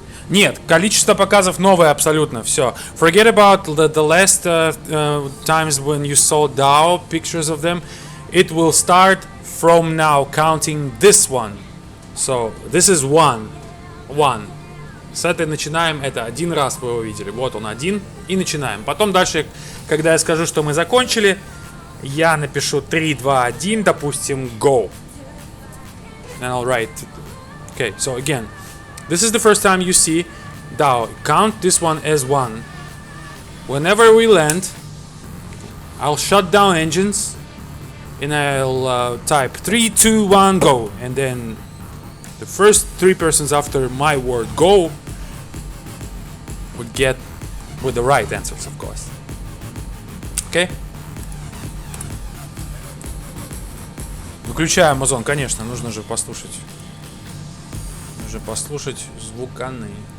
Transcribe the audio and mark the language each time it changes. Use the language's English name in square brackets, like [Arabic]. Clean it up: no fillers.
[Russian] Нет, количество показов новое абсолютно, все. [English] Forget about the last times when you saw DAO pictures of them. It will start from now, counting this one. So, this is one. [Russian] С этой начинаем, это один раз вы его видели. Вот он один, и начинаем. Потом дальше, когда я скажу, что мы закончили, я напишу 3, 2, 1, допустим, go. [English] And I'll write. Okay, so again. This is the first time you see DAO. Count this one as 1. Whenever we land, I'll shut down engines and I'll type 3, 2, 1, go. And then the first 3 persons after my word go would get with the right answers, of course. Okay? [Russian] Выключаю Amazon, конечно, нужно же послушать. уже послушать звуканы.